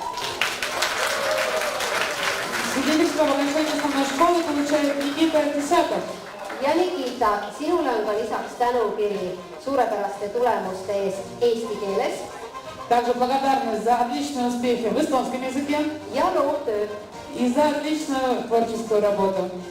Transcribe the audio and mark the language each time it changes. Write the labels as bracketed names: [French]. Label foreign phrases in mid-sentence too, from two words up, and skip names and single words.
[Russian] Свидетельство об окончании основной школы получает Никита Тесяков. [Estonian] Ja Nikita, sinule on ka lisaks tänukiri suurepäraste tulemuste eest eesti keeles [Russian] Также благодарность за отличные успехи в эстонском языке [Estonian] ja loovtöö. [Russian] и за отличную творческую работу.